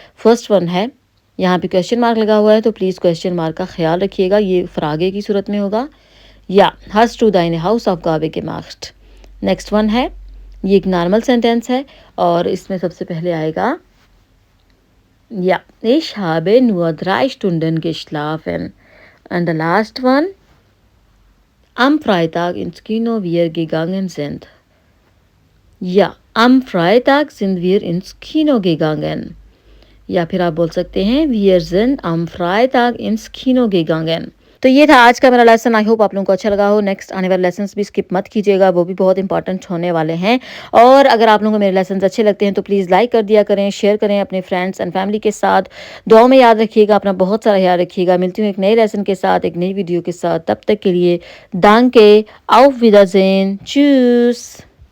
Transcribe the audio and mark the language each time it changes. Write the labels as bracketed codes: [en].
[hi] First one है, यहाँ पे क्वेश्चन मार्क लगा हुआ है तो प्लीज़ क्वेश्चन मार्क का ख्याल रखिएगा, ये फ्रागे की सूरत में होगा। या [de] hast du deine Hausaufgabe gemacht। [hi] Next one है, ये एक नॉर्मल सेंटेंस है और इसमें सबसे पहले आएगा [de] Ja, ich habe nur 3 Stunden geschlafen. [en] And the last one, [de] am Freitag ins Kino wir gegangen sind. Ja, am Freitag sind wir ins Kino gegangen. [hi] या फिर आप बोल सकते हैं [de] wir sind am Freitag ins Kino gegangen। [hi] तो ये था आज का मेरा लेसन। आई होप आप लोगों को अच्छा लगा हो। नेक्स्ट आने वाले लेसन्स भी स्किप मत कीजिएगा, वो भी बहुत इंपॉर्टेंट होने वाले हैं। और अगर आप लोगों को मेरे लेसन्स अच्छे लगते हैं तो प्लीज़ लाइक कर दिया करें, शेयर करें अपने फ्रेंड्स एंड फैमिली के साथ। दुआ में याद रखिएगा, अपना बहुत सारा ख्याल रखिएगा। मिलती हूँ एक नए लेसन के साथ, एक नई वीडियो के साथ। तब तक के लिए दांके, [de] auf Wiedersehen, tschüss।